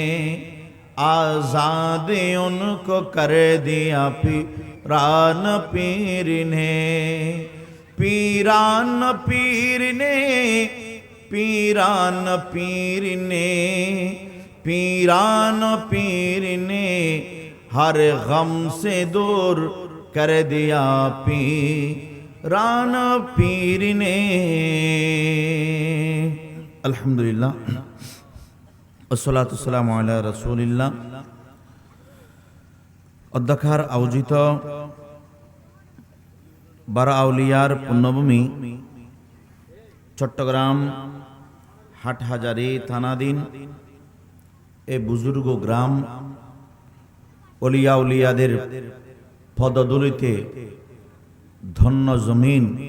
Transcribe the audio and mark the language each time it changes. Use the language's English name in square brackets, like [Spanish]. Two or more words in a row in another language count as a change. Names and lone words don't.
[Urdu] آزاد ان کو کر دیا پیران پیر نے پیران پیر نے پیران پیر نے پیران پیر نے ہر غم سے دور کر دیا پیران پیر نے [Arabic] الحمدللہ والصلاة والسلام علی رسول اللہ [Bangla] অধ্যক্ষার আয়োজিত বারা আউলিয়ার পুণ্যভূমি চট্টগ্রাম হাটহাজারী থানাধীন এ বুজুর্গ গ্রাম অলিয়া উলিয়াদের পদধূলিতে ধন্য জমিন